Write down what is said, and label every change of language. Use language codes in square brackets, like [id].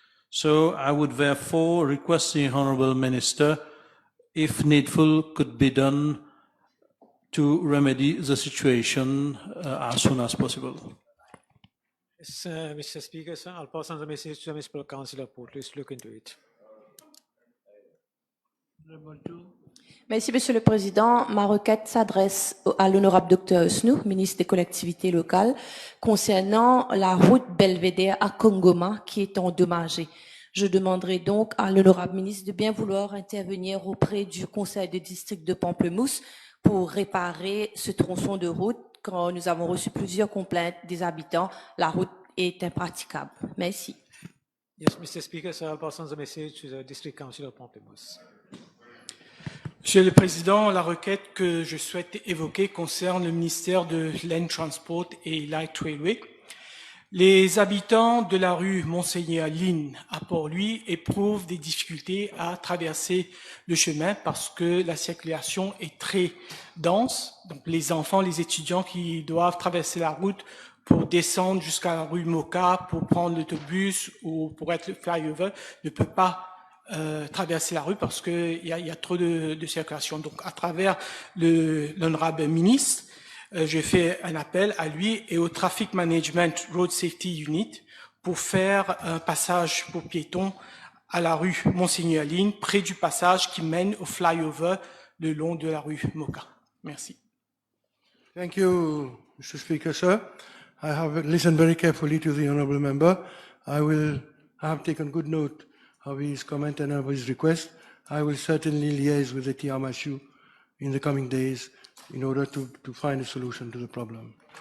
[en] So I would therefore request the Honourable Minister, if needful, could be done to remedy the situation as soon as possible. Yes, Mr. Speaker, sir, I'll pass on the message to the Municipal Councillor Port. Please look into it. [fr] Merci, Monsieur le Président. Ma requête s'adresse à l'honorable Dr Snou, ministre des collectivités locales, concernant la route Belvédère à Kongoma qui est endommagée. Je demanderai donc à l'honorable ministre de bien vouloir intervenir auprès du conseil de district de Pamplemousse pour réparer ce tronçon de route. Quand nous avons reçu plusieurs complaintes des habitants, la route est impraticable. Merci. [en] Yes, Mr. Speaker, sir, I'll pass on the message to the District Councillor Pamplemousse. [fr] Monsieur le Président, la requête que je souhaite évoquer concerne le ministère de Land Transport et Light Railway. Les habitants de la rue Monseigneur-Line à Port-Louis éprouvent des difficultés à traverser le chemin parce que la circulation est très dense. Donc les enfants, les étudiants qui doivent traverser la route pour descendre jusqu'à la rue Moka, pour prendre l'autobus ou pour être le flyover, ne peuvent pas traverser la rue parce qu'il y a trop de circulation. Donc, à travers l'honorable ministre, je fais un appel à lui et au Traffic Management Road Safety Unit pour faire un passage pour piétons à la rue Monseigneur-Line, près du passage qui mène au flyover le long de la rue Moka. Merci. [en] Thank you, Mr. Speaker, sir. I have listened very carefully to the honourable member. I have taken good note of his comment and of his request. I will certainly liaise with the TMSU in the coming days in order to find a solution to the problem.